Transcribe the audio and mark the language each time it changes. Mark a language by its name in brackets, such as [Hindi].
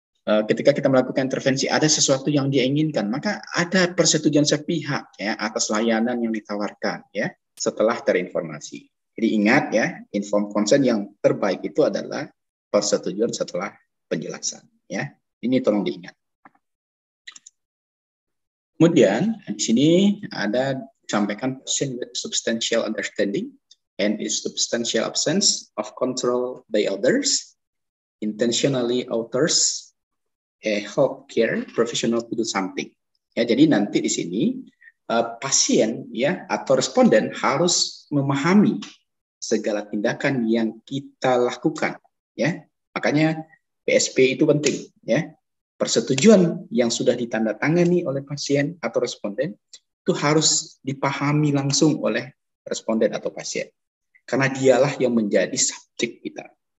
[Indonesian] Ketika kita melakukan intervensi ada sesuatu yang dia inginkan, maka ada persetujuan sepihak ya atas layanan yang ditawarkan ya setelah terinformasi. Jadi ingat ya, informed consent yang terbaik itu adalah persetujuan setelah penjelasan ya. Ini tolong diingat. Kemudian di sini ada disampaikan [English] patient with substantial understanding and its substantial absence of control by others intentionally alters a healthcare professional to do something. [Indonesian] Ya, jadi nanti di sini pasien ya atau responden harus memahami segala tindakan yang kita lakukan. Ya, makanya PSP itu penting. Ya, persetujuan yang sudah ditandatangani oleh pasien atau responden itu harus dipahami langsung oleh responden atau pasien, karena dialah yang menjadi subjek kita.